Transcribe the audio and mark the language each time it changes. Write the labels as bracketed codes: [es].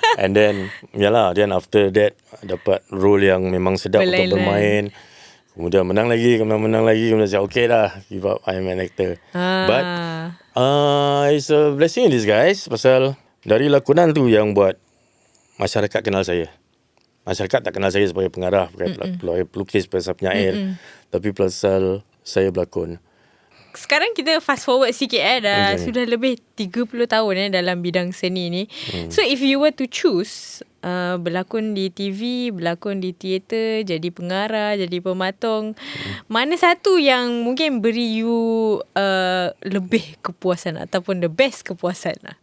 [en] And then then after that [ms] dapat role yang memang sedap untuk bermain. Kemudian menang lagi. Kemudian cakap okay lah, [en] give up, I'm an actor. But it's a blessing in disguise. [ms] Pasal dari lakonan tu yang buat masyarakat kenal saya. Masyarakat tak kenal saya sebagai pengarah, sebagai pelukis, sebagai penyair. Tapi pasal saya berlakon. Sekarang kita fast forward sikit dah sudah lebih 30 tahun dalam bidang seni ni. [en] So if you were to choose [ms] berlakon di TV, berlakon di teater, jadi pengarah, jadi pematung, mana satu yang mungkin beri you lebih kepuasan ataupun the best kepuasan lah?